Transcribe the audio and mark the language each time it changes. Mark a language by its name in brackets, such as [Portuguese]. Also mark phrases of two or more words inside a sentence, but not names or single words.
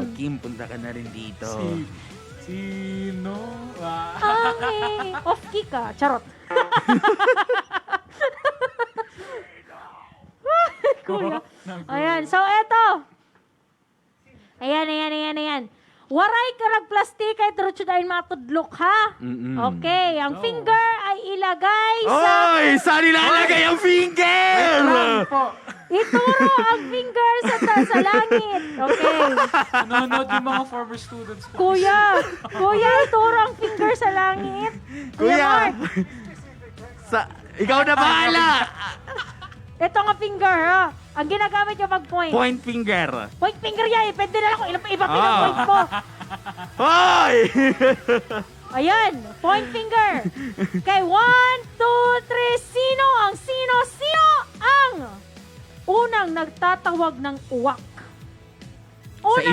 [Filipino] Kim, punta ka na rin dito. Sino? Off-key ka. Charot. Kuya. Ayan. So, eto. Ayan. [Waray] Waray ka nagplastik kay Truchudain matudlok, ha? [Filipino] Okay. Ang finger ay ilagay sa... Oy! Saan ilalagay ang finger? Ituro ang finger sa langit. Okay. Nanonood yung mga former students ko. Kuya, ituro ang finger sa langit. Kuya! Mark, Ikaw na bahala! ito nga finger, ha? Ang ginagamit yung mag-point. [English] Point finger. Point finger [Filipino] yan. Pwede na lang kung iba pinapoint mo. Hoy! Ayan, [English] point finger. [Filipino] Okay, 1, 2, 3. Sino ang unang nagtatawag ng uwak? Unang